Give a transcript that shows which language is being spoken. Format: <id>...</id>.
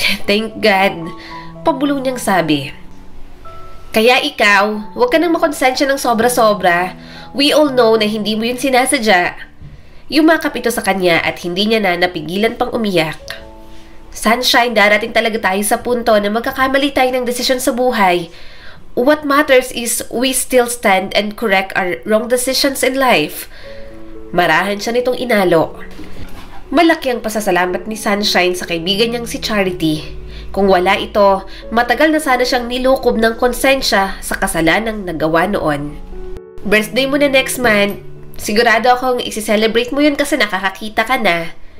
<en>Thank God,</en> <tl>pabulong niyang sabi. Kaya ikaw, huwag ka nang makonsensya ng sobra-sobra.</tl> <en>We all know</en> <tl>na hindi mo yun sinasadya. Yumakap ito sa kanya at hindi niya na napigilan pang umiyak. Sunshine, darating talaga tayo sa punto na magkakamali tayo ng desisyon sa buhay.</tl> <en>What matters is we still stand and correct our wrong decisions in life.</en> <tl>Marahan siya nitong inalo. Malaki ang pasasalamat ni Sunshine sa kaibigan niyang si Charity. Kung wala ito, matagal na sana siyang nilukob ng konsensya sa kasalanang nagawa noon. Birthday mo na</tl> <en>next month.</en> <tl>Sigurado akong isi-celebrate mo yun kasi nakakakita ka na.</tl>